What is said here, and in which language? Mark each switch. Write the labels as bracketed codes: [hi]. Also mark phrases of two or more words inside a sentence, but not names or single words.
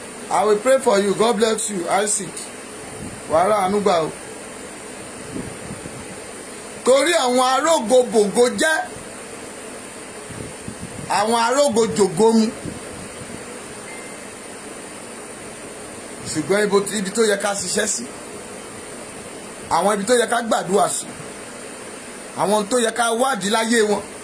[en] I will pray for you. God bless you, Isaac. [yo] Wà á rà àánú gbà o. Torí àwọn arógo bògo jẹ́, àwọn arógo jògo mu. Ṣùgbọ́n ibo tí, ibi tó yẹ ká ṣiṣẹ́ sí, àwọn ibi tó yẹ ká gbàdúrà sí, àwọn tó yẹ ká wádìí láyé wọn.